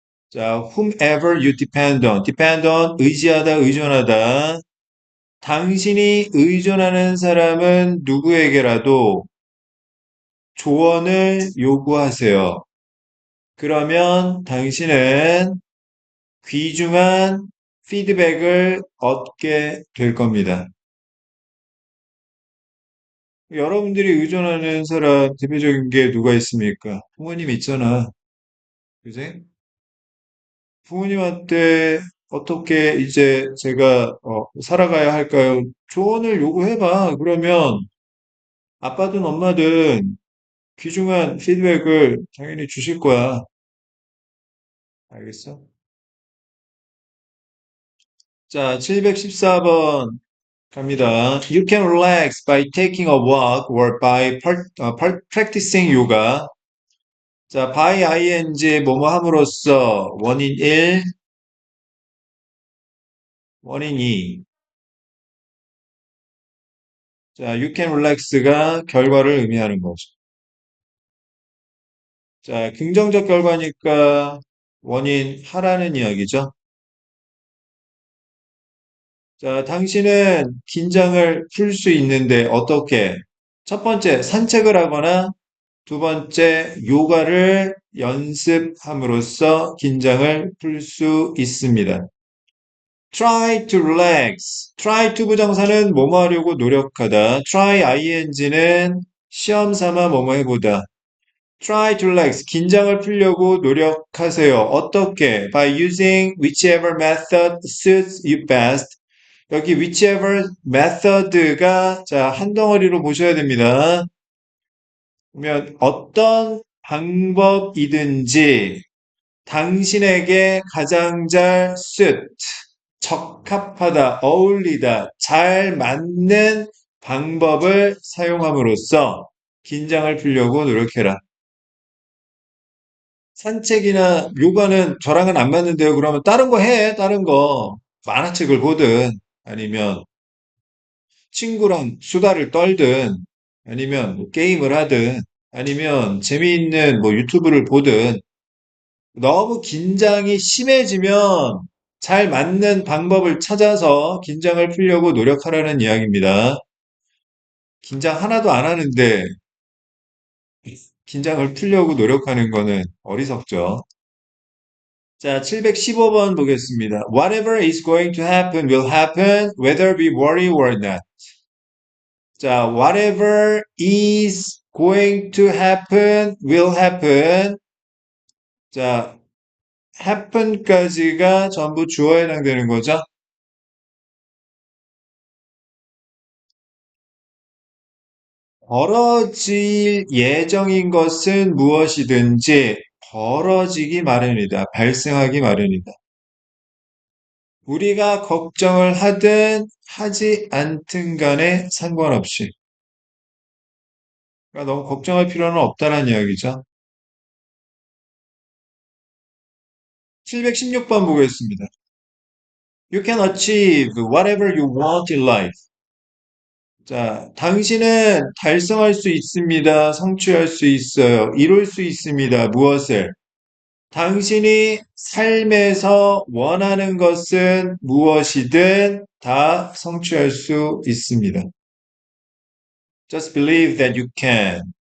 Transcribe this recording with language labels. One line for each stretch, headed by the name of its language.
English: 자, whomever you depend on,
Korean: 의지하다, 의존하다. 당신이 의존하는 사람은 누구에게라도 조언을 요구하세요. 그러면 당신은 귀중한 피드백을 얻게 될 겁니다. 여러분들이 의존하는 사람 대표적인 게 누가 있습니까? 부모님 있잖아. 그지? 부모님한테 어떻게 이제 제가 살아가야 할까요? 조언을 요구해봐. 그러면 아빠든 엄마든 귀중한 피드백을 당연히 주실 거야. 알겠어? 자, 714번 갑니다.
English: You can relax by taking a walk or by practicing yoga.
Korean: 자, by ing 뭐뭐 함으로써 원인 1, 원인 2. 자,
English: you can relax
Korean: 가 결과를 의미하는 거죠. 자, 긍정적 결과니까 원인 하라는 이야기죠. 자, 당신은 긴장을 풀 수 있는데 어떻게? 첫 번째, 산책을 하거나 두 번째, 요가를 연습함으로써 긴장을 풀 수 있습니다.
English: try to relax.
Korean: try to 부정사는 뭐뭐 하려고 노력하다. try ing는 시험 삼아 뭐뭐 해보다.
English: try to relax.
Korean: 긴장을 풀려고 노력하세요. 어떻게?
English: by using whichever method suits you best.
Korean: 여기 whichever method가 자, 한 덩어리로 보셔야 됩니다. 그러면 어떤 방법이든지 당신에게 가장 잘 suit, 적합하다, 어울리다, 잘 맞는 방법을 사용함으로써 긴장을 풀려고 노력해라. 산책이나 요가는 저랑은 안 맞는데요. 그러면 다른 거 해, 다른 거. 만화책을 보든 아니면 친구랑 수다를 떨든 아니면 뭐 게임을 하든 아니면 재미있는 뭐 유튜브를 보든 너무 긴장이 심해지면 잘 맞는 방법을 찾아서 긴장을 풀려고 노력하라는 이야기입니다. 긴장 하나도 안 하는데 긴장을 풀려고 노력하는 거는 어리석죠. 자, 715번 보겠습니다.
English: Whatever is going to happen will happen whether we worry or not. 자, whatever is going to happen will happen.
Korean: 자, happen까지가 전부 주어에 해당되는 거죠. 벌어질 예정인 것은 무엇이든지 벌어지기 마련이다. 발생하기 마련이다. 우리가 걱정을 하든 하지 않든 간에 상관없이. 그러니까 너무 걱정할 필요는 없다는 이야기죠. 716번 보겠습니다.
English: You can achieve whatever you want in life.
Korean: 자, 당신은 달성할 수 있습니다. 성취할 수 있어요. 이룰 수 있습니다. 무엇을? 당신이 삶에서 원하는 것은 무엇이든 다 성취할 수 있습니다.
English: Just believe that you can.